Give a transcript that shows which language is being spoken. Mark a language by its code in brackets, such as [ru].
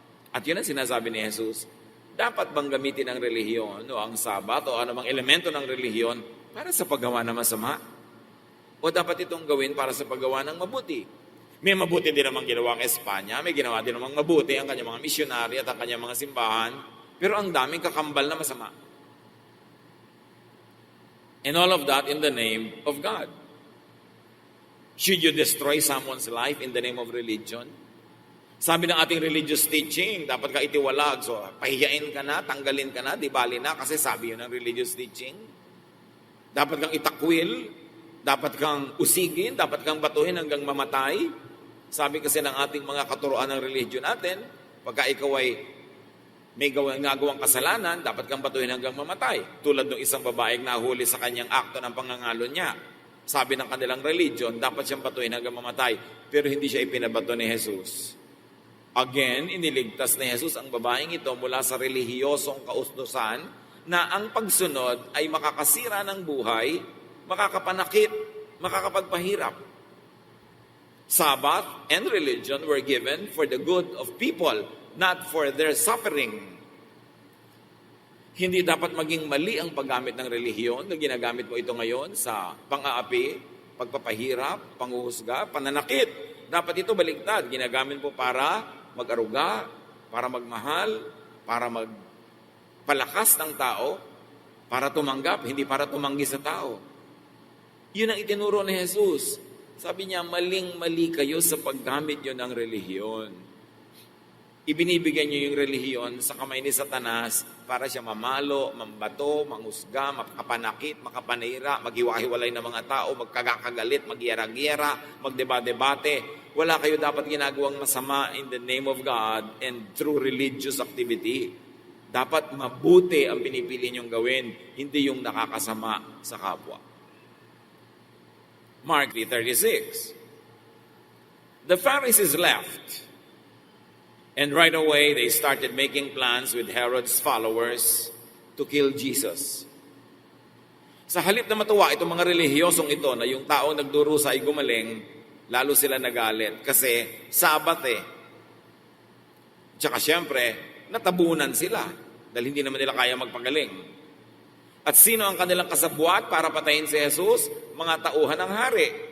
[tl] At yun ang sinasabi ni Jesus, dapat bang gamitin ang relihiyon o ang Sabat o anumang elemento ng relihiyon para sa paggawa ng masama? O dapat itong gawin para sa paggawa ng mabuti? May mabuti din namang ginawa ang Espanya, may ginawa din namang mabuti ang kanyang mga misyonary at ang kanyang mga simbahan, pero ang daming kakambal na masama. [en] And all of that in the name of God. Should you destroy someone's life in the name of religion? [tl] Sabi ng ating religious teaching, dapat ka itiwalag. So, pahiyain ka na, tanggalin ka na, di bali na, kasi sabi yun ng religious teaching. Dapat kang itakwil, dapat kang usigin, dapat kang batuhin hanggang mamatay. Sabi kasi ng ating mga katuruan ng religion natin, pagka ikaw ay may gagawang kasalanan, dapat kang batuhin hanggang mamatay. Tulad ng isang babaeng nahuli sa kanyang akto ng pangangalo niya. Sabi ng kanilang religion, dapat siyang batuhin hanggang mamatay. Pero hindi siya ipinabato ni Jesus. Again, iniligtas ni Jesus ang babaeng ito mula sa relihiyosong kausdusan na ang pagsunod ay makakasira ng buhay, makakapanakit, makakapagpahirap. [en] Sabbath and religion were given for the good of people, not for their suffering. [tl] Hindi dapat maging mali ang paggamit ng relihiyon na ginagamit mo ito ngayon sa pang-aapi, pagpapahirap, panghuhusga, pananakit. Dapat ito baliktad. Ginagamit mo para mag-aruga, para magmahal, para magpalakas ng tao, para tumanggap, hindi para tumanggi sa tao. Yun ang itinuro ni Jesus. Sabi niya, maling-mali kayo sa paggamit nyo ng relihiyon. Ibinibigay nyo yung relihiyon sa kamay ni Satanas para siya mamalo, mambato, manghusga, makapanakit, makapanira, maghiwa-hiwalay ng mga tao, magkagakagalit, magyera-gyera, magdeba-debate. Wala kayo dapat ginagawang masama [en] in the name of God and through religious activity. [tl] Dapat mabuti ang pinipili nyong gawin, hindi yung nakakasama sa kapwa. [en] Mark 3:36. The Pharisees left, and right away they started making plans with Herod's followers to kill Jesus. [tl] Sa halip na matuwa itong mga relihiyosong ito na yung taong nagdurusa ay gumaling, lalo sila nagalit. Kasi Sabat Tsaka siyempre, natabunan sila dahil hindi naman nila kaya magpagaling. At sino ang kanilang kasabwat para patayin si Jesus? Mga tauhan ng hari.